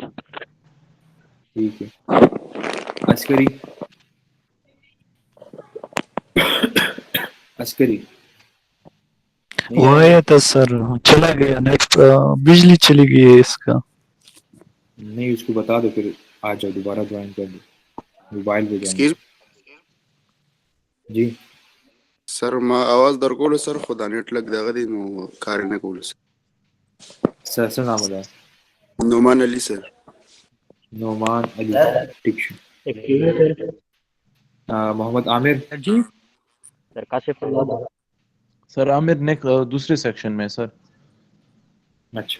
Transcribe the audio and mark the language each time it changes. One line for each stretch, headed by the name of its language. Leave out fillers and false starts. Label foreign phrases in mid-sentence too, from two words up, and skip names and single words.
Urdu: ٹھیک ہے۔ عسکری، عسکری نہیں وہ آیا آیا ابھی? تھا سر، چلا گیا نیٹ، بجلی چلی گئی ہے اس کا. نہیں، اس کو بتا دو پھر آ جاؤ، دوبارہ جوائن کر دو، موبائل پے جوائن ایکسکیوز جی.
Pashto: سر ما آواز درکول سر خدا نیټ لګ دغه دي نو کار نه کول سر.
Urdu: سر نام بتایا. نعمان علی سر. نعمان علی، ٹھیک ہے. محمد عامر? سر جی. سر کاشف اللہ. سر عامر نے دوسرے سیکشن میں سر. اچھا,